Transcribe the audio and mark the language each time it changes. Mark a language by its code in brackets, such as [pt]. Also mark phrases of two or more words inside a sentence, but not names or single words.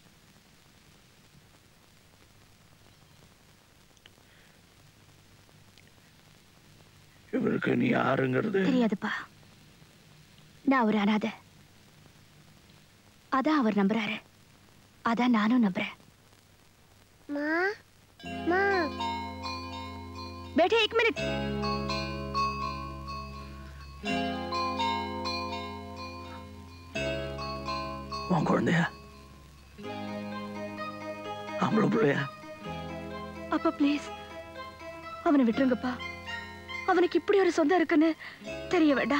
[ta] இவருக்கு நீ யாருங்கிறது தெரியாதுப்பா. நான் ஒரு அனாதை. அதான் அவர் நம்புறாரு, அதான் நானும் நம்புறேன். [hi] बैठे एक मिनट. [ta] உன் குழந்தையா? ஆம்பளை பிள்ளையா? அப்பா ப்ளீஸ் அவனை விட்டுருங்கப்பா. அவனுக்கு இப்படி ஒரு சொந்தம் இருக்குன்னு தெரிய வேண்டாம்.